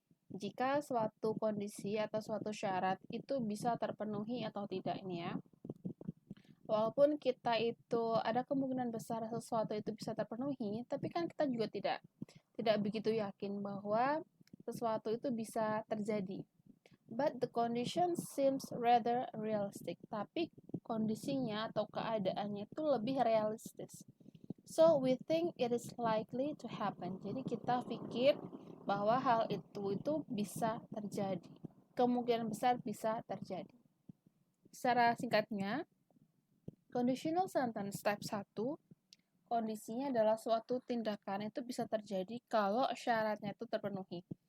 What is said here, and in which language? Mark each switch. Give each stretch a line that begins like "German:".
Indonesian: Jika suatu kondisi atau suatu syarat itu bisa terpenuhi atau tidak ini ya. Walaupun kita itu ada kemungkinan besar sesuatu itu bisa terpenuhi, tapi kan kita juga tidak begitu yakin bahwa sesuatu itu bisa terjadi.
English: But the condition seems rather realistic.
Indonesian: Tapi kondisinya atau keadaannya itu lebih realistis.
English: So we think it is likely to happen.
Indonesian: Jadi kita pikir bahwa hal itu bisa terjadi. Kemungkinan besar bisa terjadi. Secara singkatnya, conditional sentence type 1, kondisinya adalah suatu tindakan itu bisa terjadi kalau syaratnya itu terpenuhi.